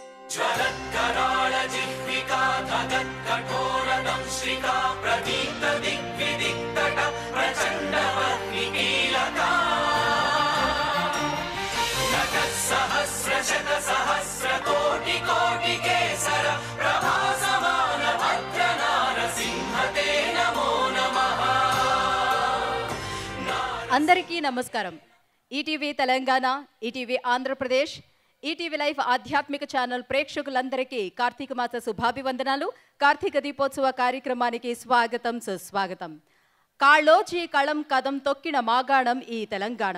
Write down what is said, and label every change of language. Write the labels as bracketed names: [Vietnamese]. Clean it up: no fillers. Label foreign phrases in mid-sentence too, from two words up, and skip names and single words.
[Sanskrit] ज्वलत्कराळ जिह्विका धगत्कठोरदंश्रिका प्रदीप्त दिग्विदिक्तट प्रचण्डवह्निकीलका नखसहस्रशतसहस्रकोटिकोटिकेसर प्रभासमान भद्रनारसिंहते नमो नमः। [Telugu] అందరికీ నమస్కారం. ఈటీవీ తెలంగాణ, ఈటీవీ ఆంధ్రప్రదేశ్, ఈటీవీ లైఫ్ ఆధ్యాత్మిక ఛానల్ ప్రేక్షకులందరికీ కార్తీక మాస శుభాభివందనాలు. కార్తీక దీపోత్సవ కార్యక్రమానికి స్వాగతం, సుస్వాగతం. కాళ్ళోచి కళం కదం తొక్కిన మాగాణం ఈ తెలంగాణం.